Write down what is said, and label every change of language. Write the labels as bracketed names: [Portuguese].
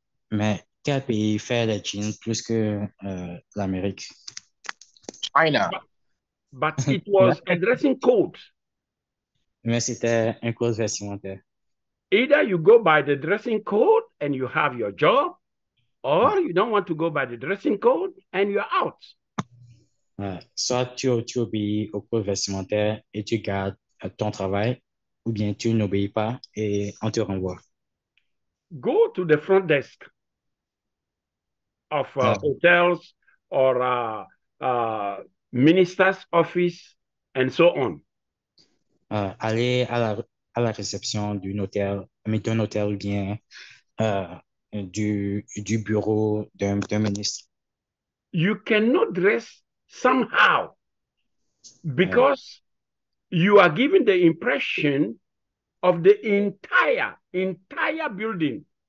[French] Mais quel pays fait les jeans plus que l'Amérique? [English] China. But it was a dressing code. [French] Mais c'était un code vestimentaire. [English] Either you go by the dressing code and you have your job, or you don't want to go by the dressing code and you're out. [French] Soit tu obéis au code vestimentaire et tu gardes ton travail, ou bien tu n'obéis pas et on te renvoie. [English] Go to the front desk of hotels or minister's office and so on. [French] Aller à la réception d'un hôtel ou bien du bureau d'un ministre. [English] You cannot dress somehow because you are giving the impression of the entire building.